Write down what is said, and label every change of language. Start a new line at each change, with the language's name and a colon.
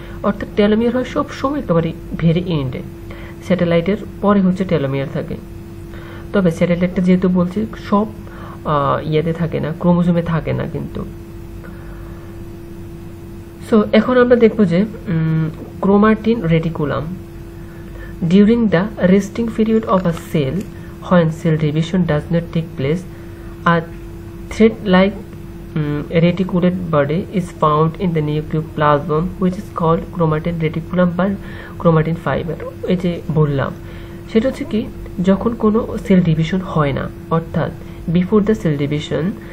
Bangla: অর্থাৎ টেলোমিয়ার হয় সব সময় একেবারে ভেরি এন্ডে, স্যাটেলাইটের পরে হচ্ছে টেলোমিয়ার থাকে। তবে স্যাটেলাইটটা যেহেতু বলছি সব ইয়েতে থাকে না, ক্রোমোজোমে থাকে না কিন্তু। সো এখন আমরা দেখব যে chromatin reticulum.
English: During the resting period of a cell, when cell division does not take place, a thread-like reticulate body is found in the nucleoplasm, which is called chromatin reticulum বা chromatin fiber।
Bangla: এই যে বললাম সেটা হচ্ছে কি, যখন কোনো cell division হয় না, অর্থাৎ
English: Before the cell division.